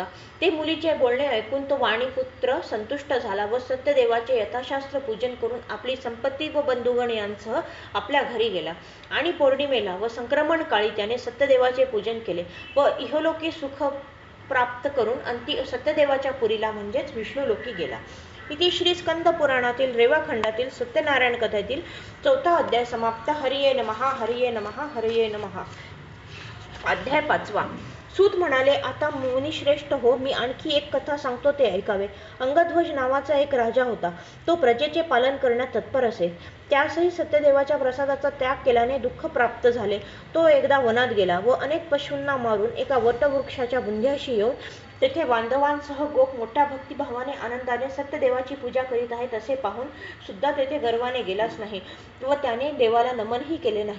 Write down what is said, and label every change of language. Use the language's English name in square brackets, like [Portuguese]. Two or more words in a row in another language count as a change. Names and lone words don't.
[Marathi] ते मुलीचे बोलणे ऐकून तो वाणीपुत्र संतुष्ट झाला व सत्यदेवाचे यथाशास्त्र पूजन करून आपली संपत्ती व बंधुगण यांसह आपल्या घरी गेला. आणि पौर्णिमेला व संक्रमण काळी त्याने सत्यदेवाचे पूजन केले व इहलोकी सुख प्राप्त करून अंती सत्यदेवाच्या पुरीला म्हणजेच विष्णुलोकी गेला. इति श्री स्कंद पुराणातील रेवाखंडातील सत्यनारायण कथेतील 4था अध्याय समाप्त. [Sanskrit] हरिये नमः. हरिये नमः. हरिये नमः. [Marathi] अध्याय 5. सूत म्हणाले, आता मुनिश्रेष्ठ हो, मी आणखी एक कथा सांगतो, ते ऐकावे. अंगध्वज नावाचा एक राजा होता. तो प्रजेचे पालन करण्यात तत्पर असे. त्यासही सत्यदेवाच्या प्रसादाचा त्याग केल्याने दुःख प्राप्त झाले. तो एकदा वनात गेला व अनेक पशूंना मारून एका वटवृक्षाच्या बुंध्याशी येऊन तेथे बांधवांसह गोप मोठ्या भक्तिभावाने आनंदाने सत्यदेवाची पूजा करीत आहेत असे पाहून सुद्धा तेथे गर्वाने गेलाच नाही व त्याने देवाला नमनही केले नाही.